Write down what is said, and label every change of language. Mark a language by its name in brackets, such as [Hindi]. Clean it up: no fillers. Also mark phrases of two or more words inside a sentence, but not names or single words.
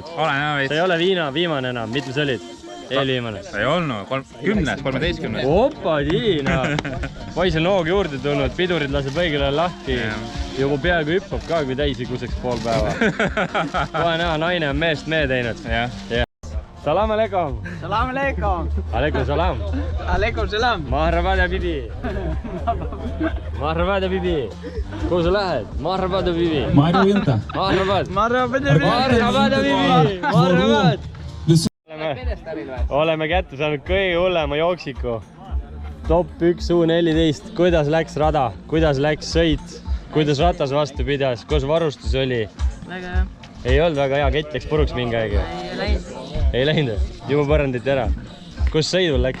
[Estonian] Olen jah veits. Sa ei ole viimane enam, mitme sa olid? Eelviimane. Ei olnud, 10, 13. Opa, Tiina! Poisil noog juurde tulnud, pidurid laseb õigel ajal lahti. Juba peaaegu hüppab ka, kui täis ei kuseks pool päeva. Kohe näha, naine on meest mee teinud. [Arabic] سلام عليكم! سلام عليكم! عليكم سلام! عليكم سلام! Marhabada bibi! Marhabada bibi! Kuhu sa lähed? Marhabada bibi! Marjaventa. Marhabad! Marhabada bibi! Marhabada bibi! Marhabad! [Estonian] Oleme kätte saanud kõige hullema jooksiku. Top 1 U14. Kuidas läks rada? Kuidas läks sõit? Kuidas ratas vastu pidas? Kus varustus oli? Väga hea. Ei olnud väga hea, kett läks puruks mingi aeg. Ei läinud. Ei läinud? Juba põranditi ära. Kus sõidul läks?